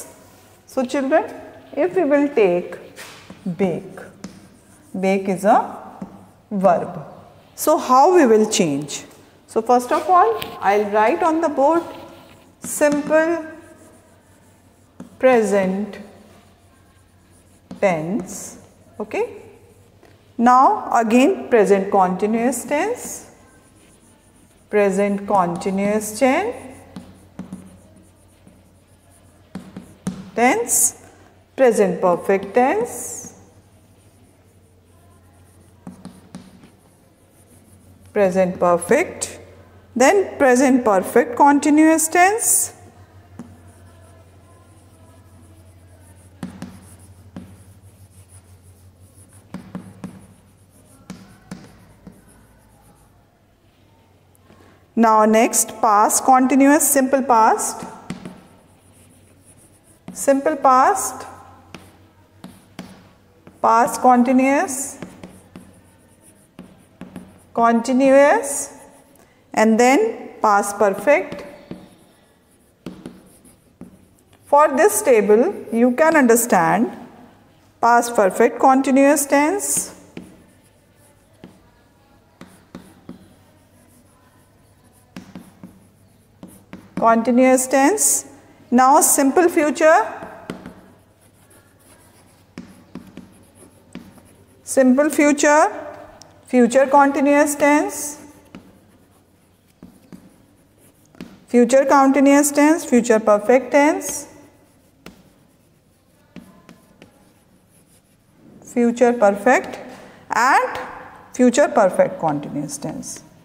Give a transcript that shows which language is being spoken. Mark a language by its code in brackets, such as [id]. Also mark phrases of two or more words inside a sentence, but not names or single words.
[en] So children, if we will take bake, bake is a verb. So how we will change? So first of all, I will write on the board simple present tense. Okay. Now again present continuous tense, present continuous tense, present perfect tense, present perfect, then present perfect continuous tense, now next past continuous, simple past, past continuous, and then past perfect. For this table you can understand past perfect continuous tense, continuous tense. Now simple future, future continuous tense, future continuous tense, future perfect tense, future perfect, and future perfect continuous tense.